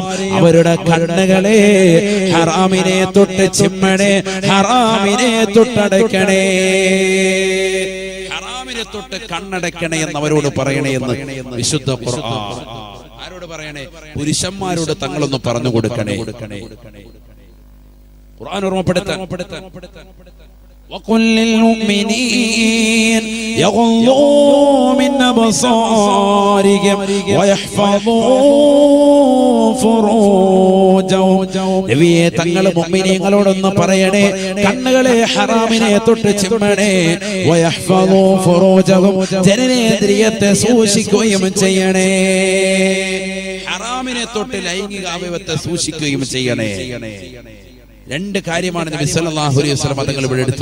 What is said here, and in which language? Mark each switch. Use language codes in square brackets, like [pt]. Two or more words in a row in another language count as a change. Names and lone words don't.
[ml] അവരുടെ കണ്ണുകളെ ഹറാമിനെ തൊട്ട് ചിമ്മണേ, ഹറാമിനെ തൊട്ടടക്കണേ, ഹറാമിനെ തൊട്ട് കണ്ണടക്കണേ എന്നവരോട് പറയണേ എന്ന് വിശുദ്ധ ഖുർആൻ. ആരോട് പറയണേ? പുരുഷന്മാരോട് തങ്ങളൊന്ന് പറഞ്ഞു കൊടുക്കണേ. ഖുർആൻ ഓർമ്മപ്പെടുത്താൻ [ar] وقل للمؤمنين يغضوا من أبصارهم ويحفظوا فروجهم [ml] നബിയെ തങ്ങൾ മുഅ്മിനീങ്ങളോടൊന്ന് പറയണേ കണ്ണുകളെ ഹറാമിനെ തൊട്ട് ചിമ്മണേ [ar] ويحفظوا فروجهم [ml] ജനനേന്ദ്രിയത്തെ സൂക്ഷിക്കുകയും ചെയ്യണേ ഹറാമിനെ തൊട്ട് ലൈംഗിക അവയവത്തെ സൂക്ഷിക്കുകയും ചെയ്യണേ രണ്ട് കാര്യമാണ് നബി [ar] صلى الله عليه وسلم [ml] തങ്ങൾ ഇവിടെ എടുത്തു